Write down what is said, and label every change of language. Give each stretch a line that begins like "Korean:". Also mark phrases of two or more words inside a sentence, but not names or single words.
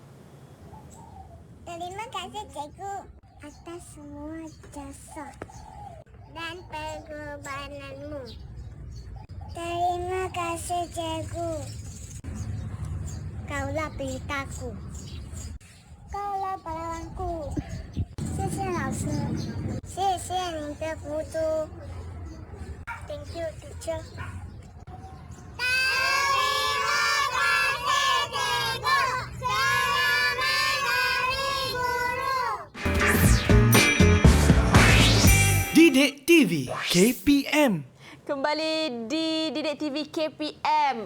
Malay: Terima kasih cikgu atas semua jasa dan pengorbananmu. Terima kasih cikgu. Kaulah pelitaku. Kaulah pahlawanku.
Chinese: 谢谢老师，谢谢你的辅助。
English: Thank you, teacher.
Malay: Didik TV KPM. Kembali di Didik TV KPM.